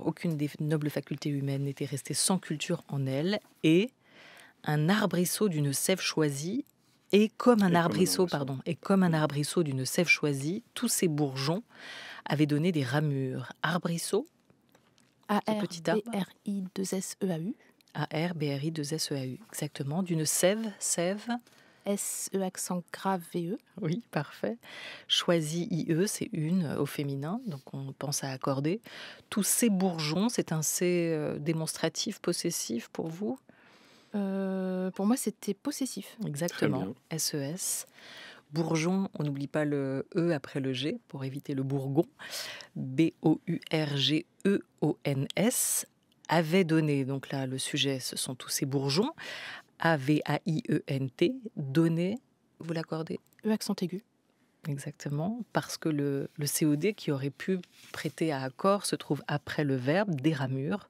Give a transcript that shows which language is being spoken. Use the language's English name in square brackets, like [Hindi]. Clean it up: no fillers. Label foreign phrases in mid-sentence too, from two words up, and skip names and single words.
[French] Aucune des nobles facultés humaines n'était restée sans culture en elle. Et un arbrisseau d'une sève choisie, et comme un arbrisseau d'une sève choisie, tous ces bourgeons avaient donné des ramures. Arbrisseau, petit arbre. A-R-B-R-I-2-S-E-A-U. A-R-B-R-I-2-S-E-A-U, exactement. D'une sève, S-E accent grave V-E. oui, parfait. Choisi I-E, c'est une au féminin, donc on pense à accorder. Tous ces bourgeons, c'est un C démonstratif, possessif pour vous ? Pour moi, c'était possessif. Exactement, S-E-S. Bourgeon, on n'oublie pas le E après le G pour éviter le bourgon. B-O-U-R-G-E-O-N-S. Avait donné, donc là, le sujet, ce sont tous ces bourgeons. A-V-A-I-E-N-T, donné, vous l'accordez ? E accent aigu. Exactement, parce que le COD qui aurait pu prêter à accord se trouve après le verbe, des ramures.